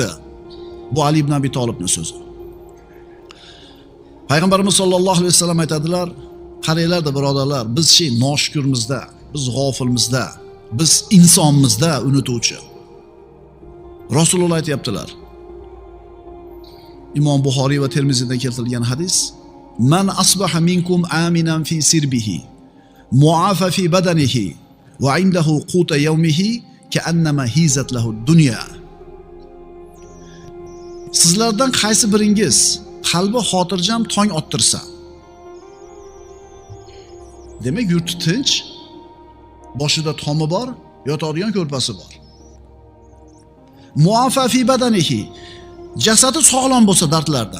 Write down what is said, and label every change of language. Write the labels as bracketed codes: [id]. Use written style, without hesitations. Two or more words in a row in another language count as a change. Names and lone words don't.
[uz] Bu Ali ibn Abi Talibning so'zi. Payg'ambarimiz [ar] صلى الله عليه وسلم [uz] aytadilar, qaranglar-da birodarlar, biz noshukurmizda biz g'ofilmizda, biz insonmizda unutuvchi. Rasululloh aytayaptilar. Imom Buxoriy va Termiziyda keltirilgan hadis: [ar] "من أصبح منكم آمنا في سربه معافى في بدنه وعنده قوت يومه فكأنما حيزت له الدنيا." [uz] Sizlardan qaysi biringiz qalbi xotirjam tong ottirsa, demak yurti tinch, boshida tomi bor, yotadigan ko'rpasi bor. [ar] معافى في بدنه, [uz] jasadi sog'lom bo'lsa dardlardan.